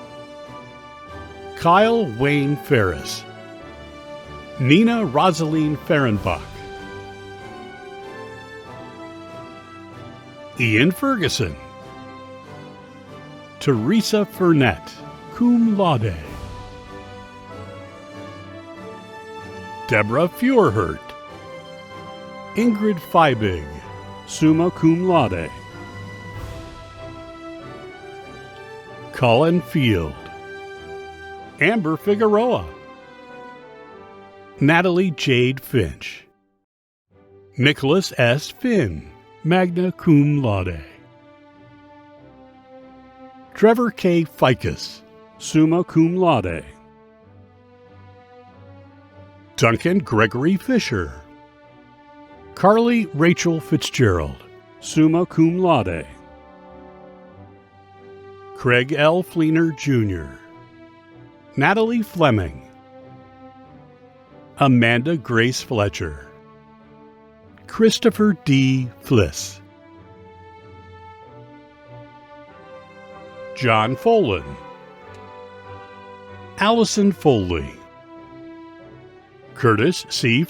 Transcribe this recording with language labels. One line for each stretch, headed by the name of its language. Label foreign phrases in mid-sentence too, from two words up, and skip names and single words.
English: Kyle Wayne Ferris, Nina Rosaline Fehrenbach, Ian Ferguson, Teresa Furnett,
Latin: cum laude,
English: Deborah Feuerhert, Ingrid Feibig,
Latin: summa cum laude,
English: Colin Field, Amber Figueroa, Natalie Jade Finch, Nicholas S. Finn,
Latin: magna cum laude, Trevor K. Ficus, summa cum laude,
English: Duncan Gregory Fisher, Carly Rachel Fitzgerald,
Latin: summa cum laude,
English: Craig L. Fleener, Jr., Natalie Fleming, Amanda Grace Fletcher, Christopher D. Fliss, John Folan, Allison Foley, Curtis C.